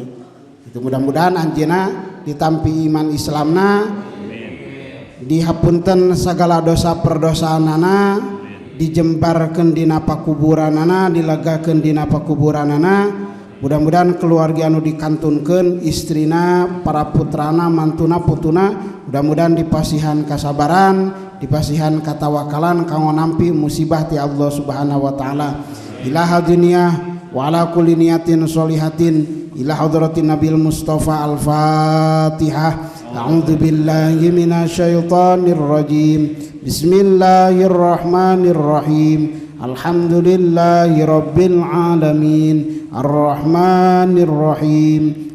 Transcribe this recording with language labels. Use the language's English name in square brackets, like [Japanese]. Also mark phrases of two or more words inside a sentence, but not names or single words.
[Sundanese] Itu mudah-mudahan anjeunna ditampi iman Islamna dihapunten segala dosa perdosaanana dijembarkeun dina pakuburanana dilegakeun dina pakuburanana. Mudah-mudahan keluarga anu dikantunkeun istrina para putrana mantuna putuna mudah-mudahan dipasihan kasabaran dipasihan katawakalan kanggo nampi musibah ti Allah [Arabic] سبحانه وتعالى إله الدنيا وعلى كل نية صالحة إلى حضرة النبي المصطفى الفاتحة أعوذ بالله من الشيطان الرجيم بسم الله الرحمن الرحيم الحمد لله رب العالمين الرحمن الرحيم